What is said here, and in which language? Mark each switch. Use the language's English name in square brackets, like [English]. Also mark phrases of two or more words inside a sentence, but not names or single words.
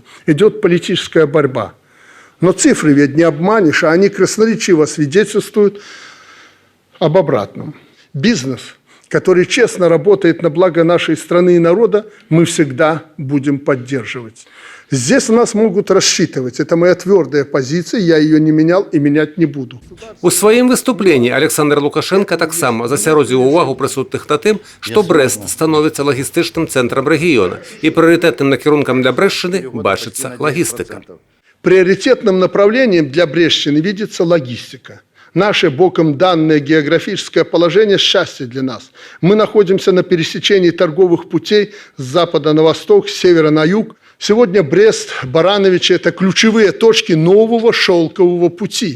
[Russian] Идет политическая борьба. Но цифры ведь не обманешь, а они красноречиво свидетельствуют об обратном. Бизнес, который честно работает на благо нашей страны и народа, мы всегда будем поддерживать. Здесь нас могут рассчитывать. Это моя твердая позиция, я ее не менял и менять не буду. [Belarusian] У сваім выступленні Александр Лукашенко таксама засяродзіў увагу прысутных на тым, што Брэст становіцца лагістычным цэнтрам рэгіёна і прыярытэтным накірункам для Брэсчыны бачыцца лагістыка. [Russian] Приоритетным направлением для Брестщины видится логистика. Наше боком данное географическое положение – счастье для нас. Мы находимся на пересечении торговых путей с запада на восток, с севера на юг, Сегодня Брест, Барановичи – это ключевые точки нового шелкового пути.